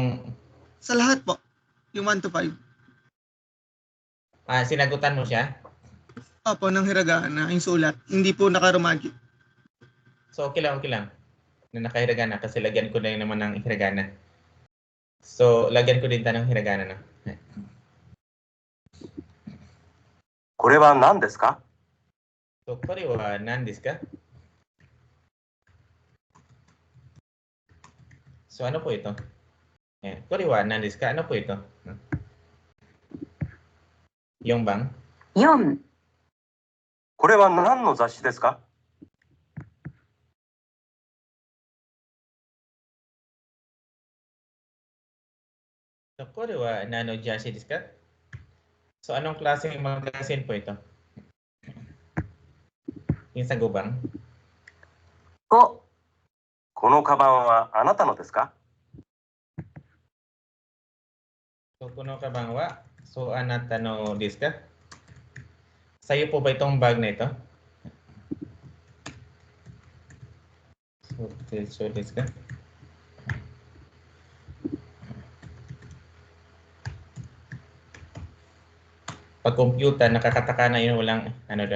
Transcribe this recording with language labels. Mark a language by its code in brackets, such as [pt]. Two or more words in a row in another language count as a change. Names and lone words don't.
[tl] Sa lahat po. Yung 1 to 5. sinagutan mo siya? Opo, ng hiragana, yung sulat. Hindi po nakaromagi. So, okay lang, okay lang. Na nakahiragana kasi lagyan ko na yun naman ng hiragana. So, lagyan ko din tayo ng hiragana na. [ja] これは何ですか So, これは何ですか? [tl] So, ano po ito? [ja] Eh, これは何ですか? [tl] Ano po ito? Yung bang? 4、 [ja] これは何の雑誌ですか So, これは何の雑誌ですか? [tl] So, anong klaseng magazine po ito? Yung sa gubang? 5、 [ja] このカバンはあなたのですか So, このかばんは? So, あなたのですか? [tl] Sa'yo po ba itong bag na ito? [ja] そうですか? [tl] Pag computer, nakakataka na yun, walang ano doon.